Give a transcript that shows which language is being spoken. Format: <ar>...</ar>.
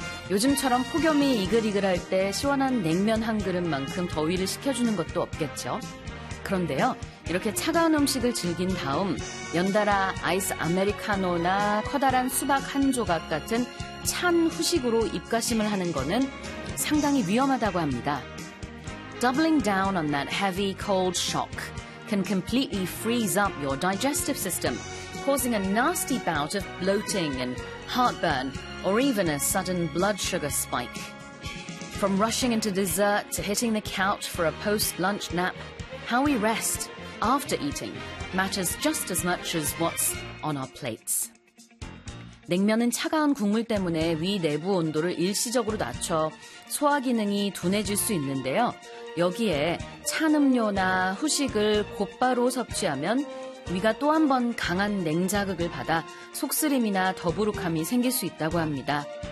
<ko>요즘처럼 폭염이 이글이글할 때 시원한 냉면 한 그릇만큼 더위를 식혀주는 것도 없겠죠. 그런데요, 이렇게 차가운 음식을 즐긴 다음 연달아 아이스 아메리카노나 커다란 수박 한 조각 같은 찬 후식으로 입가심을 하는 거는 상당히 위험하다고 합니다.</ko> <en>Doubling down on that heavy cold shock can completely freeze up your digestive system, causing a nasty bout of bloating and heartburn, or even a sudden blood sugar spike. From rushing into dessert to hitting the couch for a post-lunch nap, how we rest after eating matters just as much as what's on our plates.</en> <ko>냉면은 차가운 국물 때문에 위 내부 온도를 일시적으로 낮춰 소화 기능이 둔해질 수 있는데요. 여기에 찬 음료나 후식을 곧바로 섭취하면 위가 또 한 번 강한 냉자극을 받아 속쓰림이나 더부룩함이 생길 수 있다고 합니다.</ko>